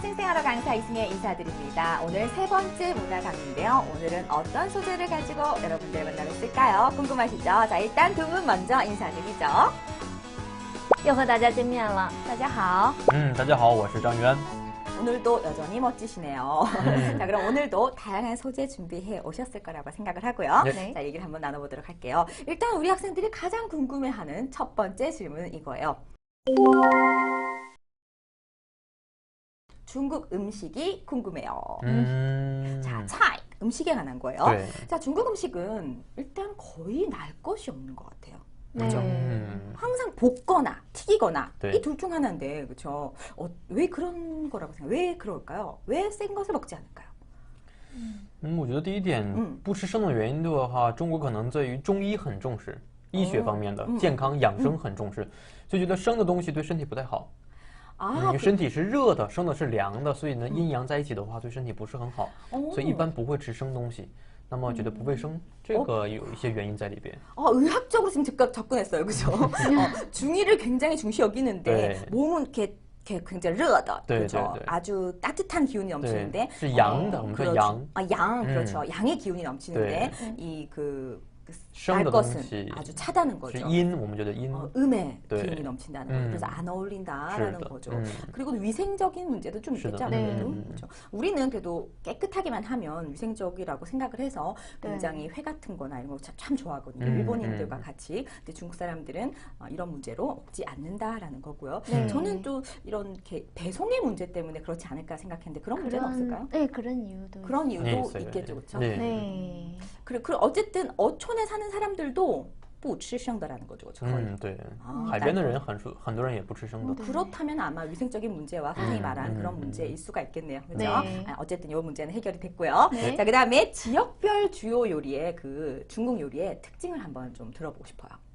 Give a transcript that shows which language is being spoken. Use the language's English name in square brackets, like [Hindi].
[Korean] 쌩쌩하러 강사 이승혜 인사드립니다. 오늘 세 번째 문화 강의인데요. 오늘은 어떤 소재를 가지고 여러분들 만나고 있을까요? 궁금하시죠? 자, 일단 두 분 먼저 인사드리죠. [Chinese] 又和大家见面了，大家好。大家好，我是张渊。 [Korean] 오늘도 여전히 멋지시네요. 자, 그럼 오늘도 다양한 소재 준비해 오셨을 거라고 생각을 하고요. 네. 자, 얘기를 한번 나눠보도록 할게요. 일단 우리 학생들이 가장 궁금해하는 첫 번째 질문은 이거예요. 중국 음식이 궁금해요. 자, 차이 음식에 관한 거예요. 네. 자, 중국 음식은 일단 거의 날 것이 없는 것 같아요. 그렇죠? 항상 볶거나 튀기거나 네. 이 둘 중 하나인데, 그렇죠? 왜 그런 거라고 생각해요? 왜 그럴까요? 왜 센 것을 먹지 않을까요? [Chinese] 我觉得第一点，不吃生的原因的话，中国可能在于中医很重视，医学方面的健康养生很重视，就觉得生的东西对身体不太好。因为身体是热的，生的是凉的，所以呢，阴阳在一起的话，对身体不是很好，所以一般不会吃生东西。那么觉得不卫生，这个有一些原因在里边。 [Korean] 의학적으로 지금 즉각 접근했어요, 그죠? 중의를 굉장히 중시 여기는데 네. 몸은 이렇게 굉장히 [Chinese] 热的, [Korean] 네, 그렇죠? 네, 네. 아주 따뜻한 기운이 넘치는데, [Chinese] 是阳的，我们说 [Korean] 그렇죠. [Chinese] 阳。 [Korean] 양, 그렇죠. 양의 기운이 넘치는데 네. 이 그 날 것은 아주 차다는 거죠. [Chinese] 阴，我们觉得阴。 [Korean] 음의 네. 기운이 넘친다는 거죠. 그래서 안 어울린다라는 거죠. [Chinese] 是的。 [Korean] 그리고 위생적인 문제도 좀 있겠죠. 아무래도. 그렇죠. 우리는 그래도 깨끗하기만 하면 위생적이라고 생각을 해서 굉장히 회 같은 거나 이런 거 참 좋아하거든요. 일본인들과 같이. 근데 중국 사람들은 이런 문제로 먹지 않는다라는 거고요. 저는 또 이런 배송의 문제 때문에 그렇지 않을까 생각했는데 그런 문제는 없을까요? 네, 그런 이유도. 그런 이유도 네, 있겠죠. 그렇죠? 네. 그래, 어쨌든 어촌에 사는 사람들도 [Chinese] 不吃生的 [Korean] 라는 거죠. [Chinese] 对。海边的人很多人也不吃生的。 [Korean] 그렇다면 아마 위생적인 문제와 선생님이 말한 그런 문제일 수가 있겠네요. 그렇죠? 네. 어쨌든 이 문제는 해결이 됐고요. 네. 자, 그다음에 지역별 주요 요리의 그 중국 요리의 특징을 한번 좀 들어보고 싶어요.